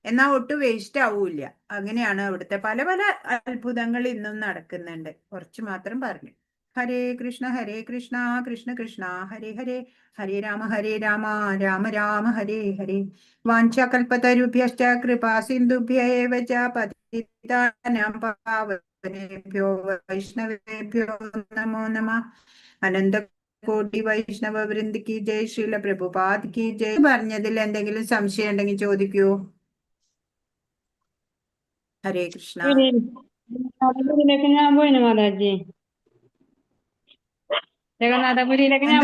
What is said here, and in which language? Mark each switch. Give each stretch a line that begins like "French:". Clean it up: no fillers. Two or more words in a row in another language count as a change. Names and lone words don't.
Malayalam: എന്നാ ഒട്ടും വേസ്റ്റ് ആവൂല. അങ്ങനെയാണ് അവിടുത്തെ പല പല അത്ഭുതങ്ങൾ ഇന്നും നടക്കുന്നുണ്ട്. കുറച്ച് മാത്രം പറഞ്ഞു.
Sanskrit: ഹരേ കൃഷ്ണ കൃഷ്ണ കൃഷ്ണ ഹരേ ഹരേ, ഹരേ രാമ രാമ രാമ ഹരേ ഹരേ. വാഞ്ചകൽപതരുഭ്യശ്ച കൃപാ സിന്ധുഭ്യ ഏവ ച പതിതാനാം പാവനേഭ്യോ വൈഷ്ണവേഭ്യോ നമോ നമഃ.
Hindi: അനന്ത കോടി വൈഷ്ണവ വൃന്ദ കി ജയ്, ശ്രീല പ്രഭുപാദ് കി ജയ്.
Malayalam: പറഞ്ഞതിൽ എന്തെങ്കിലും സംശയം ഉണ്ടെങ്കിൽ ചോദിക്കൂ. ഹരേ കൃഷ്ണ. ജഗന്നാഥപുരിയിലേക്ക് ഞാൻ പോയിന് മാതാജി. ജഗന്നാഥപുരിയിലേക്ക് ഞാൻ